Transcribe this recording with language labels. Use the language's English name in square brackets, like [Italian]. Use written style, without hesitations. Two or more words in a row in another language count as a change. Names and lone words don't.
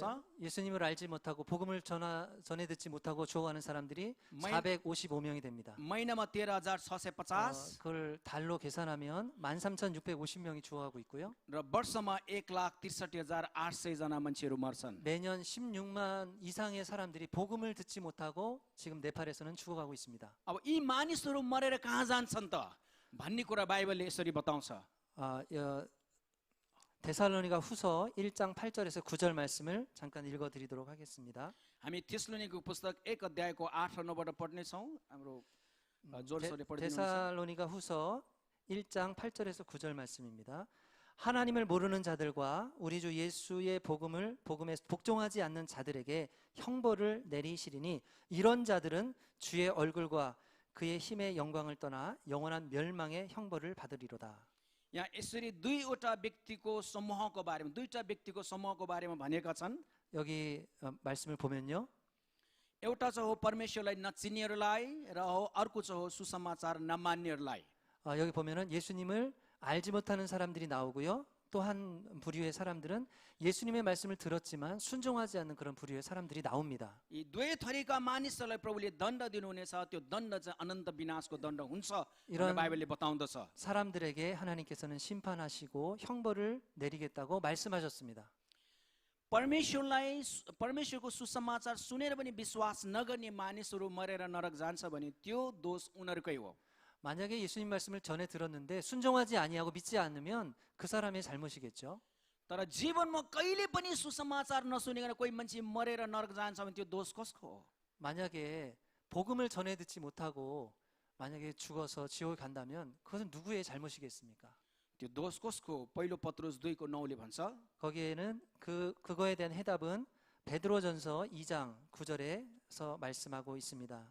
[Korean] 예수님을 알지 못하고 복음을 전해 듣지 못하고 죽어가는 사람들이 455명이 됩니다. [Nepali] महिनामा 13,650 [Korean] 그걸 달로 계산하면 13,650명이 죽어가고 있고요. [Nepali] र वर्षमा 1,63,800 जना मान्छेहरू मर्छन्. [Korean] 매년 16만 이상의 사람들이 복음을 듣지 못하고 지금 네팔에서는 죽어가고 있습니다. [Nepali] अब यी मानिसहरू मरेर कहाँ जान्छन् त भन्ने कुरा बाइबलले यसरी बताउँछ. [Korean] 데살로니가 후서 1장 8절에서 9절 말씀을 잠깐 읽어드리도록 하겠습니다. [Nepali] हामी थिस्सलुनीको पुस्तक 1 अध्यायको 8 र 9बाट पढ्ने छौं. हाम्रो जोरसोरले पढिदिनुहोस्. [Korean] 데살로니가 후서 1장 8절에서 9절 말씀입니다. 하나님을 모르는 자들과 우리 주 예수의 복음에 복종하지 않는 자들에게 형벌을 내리시리니 이런 자들은 주의 얼굴과 그의 힘의 영광을 떠나 영원한 멸망의 형벌을 받으리로다. [Nepali] यहाँ यसरी दुईवटा व्यक्तिको समूहको बारेमा दुईटा व्यक्तिको समूहको बारेमा भनेका छन्। [Korean] 여기 말씀을 보면요. [Nepali] एउटा चाहिँ हो परमेश्वरलाई नचिन्नेहरूलाई र अर्को चाहिँ हो सुसमाचार नमान्नेहरूलाई। [Korean] 여기 보면은 예수님을 알지 못하는 사람들이 나오고요. 또 한 부류의 사람들은 예수님의 말씀을 들었지만 순종하지 않는 그런 부류의 사람들이 나옵니다. [Nepali] यी दुवै थरीका मानिसहरूलाई प्रभुले दण्ड दिनुहुनेछ। त्यो दण्ड चाहिँ अनन्त विनाशको दण्ड हुन्छ भनेर बाइबलले बताउँदछ। [Korean] 사람들에게 하나님께서는 심판하시고 형벌을 내리겠다고 말씀하셨습니다. [Nepali] परमेश्वरको सुसमाचार सुनेर पनि विश्वास नगर्ने मानिसहरू मरेर नरक जान्छ भने त्यो दोष उनीहरूकै हो। [Korean] 만약에 예수님 말씀을 전해 들었는데 순종하지 아니하고 믿지 않으면 그 사람의 잘못이겠죠. [Nepali] तर जीवनमा कहिले पनि सुसमाचार नसुनिकन कोही मान्छे मरेर नरक जान्छ भने त्यो दोष कसको हो? [Korean] 만약에 복음을 전해 듣지 못하고 만약에 죽어서 지옥에 간다면 그것은 누구의 잘못이겠습니까? [Nepali] त्यो दोष कसको हो? पहिलो पत्रुस 2को 9ले भन्छ। [Korean] 거기에는 그거에 대한 해답은 베드로전서 2장 9절에서 말씀하고 있습니다.